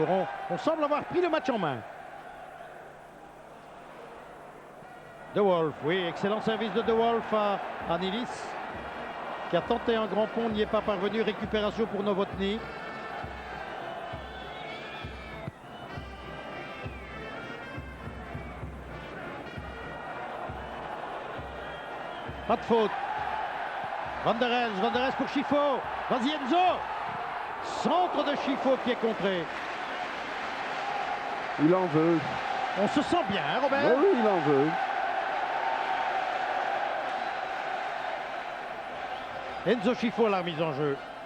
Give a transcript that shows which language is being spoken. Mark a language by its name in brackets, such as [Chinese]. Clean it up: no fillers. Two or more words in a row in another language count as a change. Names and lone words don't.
[French] On semble avoir pris le match en main. De Wolf, oui, excellent service de Wolf à Nilis, qui a tenté un grand pont, n'y est pas parvenu. Récupération pour Novotny. Pas de faute. Van der Elst pour Schifo. Vas-y Enzo. Centre de Schifo qui est contré. Il en veut. On se sent bien, hein, Robert? Oui, il en veut. Enzo Schifo à la remise en jeu.